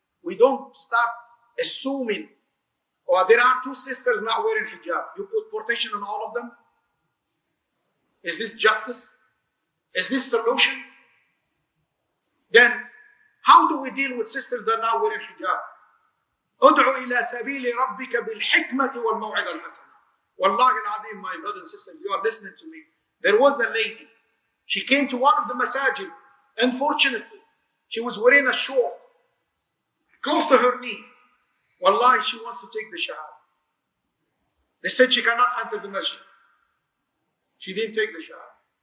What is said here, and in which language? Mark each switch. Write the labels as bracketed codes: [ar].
[en] We don't start assuming, there are 2 sisters not wearing hijab. You put protection on all of them? Is this justice? Is this solution? Then, how do we deal with sisters that are not wearing hijab? [ar] ادعو إلى سبيل ربك بالحكمة والموعظة الحسنة. [en] Wallahi al-Azim, my brothers and sisters, you are listening to me. There was a lady. She came to one of the masajid. Unfortunately, she was wearing a short close to her knee. Wallahi, she wants to take the shahada. They said she cannot enter the masjid. She didn't take the shahada.